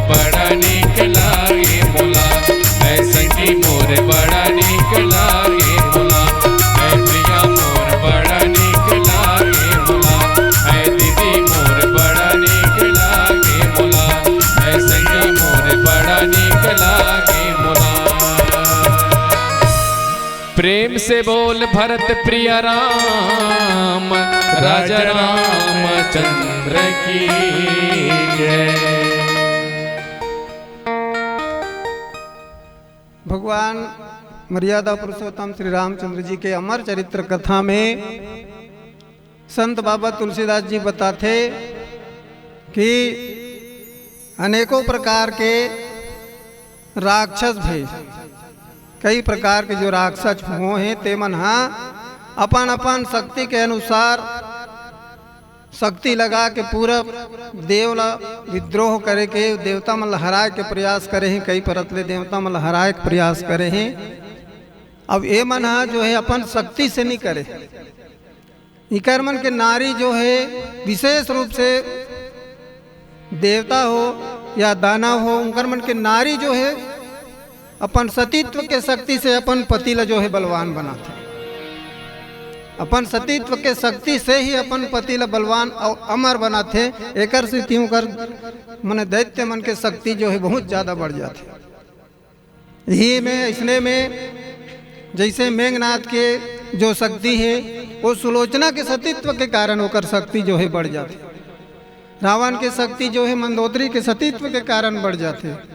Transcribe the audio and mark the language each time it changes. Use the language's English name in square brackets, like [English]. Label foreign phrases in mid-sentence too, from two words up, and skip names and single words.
[Chhattisgarhi] बड़ा निक लागे मोला है संगी मोर बड़ा निक लागे मोला है भैया मोर बड़ा निक लागे मोला है दीदी मोर बड़ा निक लागे मोला है संगी मोर बड़ा निक लागे मोला प्रेम से बोल भरत प्रिय राम राजा रामचंद्र की जय। भगवान मर्यादा पुरुषोत्तम श्री रामचंद्र जी के अमर चरित्र कथा में संत बाबा तुलसीदास जी बताते कि अनेकों प्रकार के राक्षस भी कई प्रकार के जो राक्षस हो हैं ते मन अपन अपन शक्ति के अनुसार शक्ति लगा के पूरा देव विद्रोह करे के देवता मन हराए के प्रयास करे हैं कई परतले देवता मन हराए के प्रयास करे हैं। अब ये मन जो है अपन शक्ति से नहीं करे इकर मन के नारी जो है विशेष रूप से देवता हो या दानव हो उनकर मन के नारी जो है अपन सतीत्व के शक्ति से अपन पति ला जो है बलवान बनाते अपन सतीत्व के शक्ति से ही अपन पति ला बलवान और अमर बनाते एकर से त्यों कर मन दैत्य मन के शक्ति जो है बहुत ज़्यादा बढ़ जाती यही में इसने में जैसे मेघनाथ के जो शक्ति है वो सुलोचना के सतीत्व के कारण होकर शक्ति जो है बढ़ जाती रावण की शक्ति जो है मंदोदरी के सतीत्व के कारण बढ़ जाते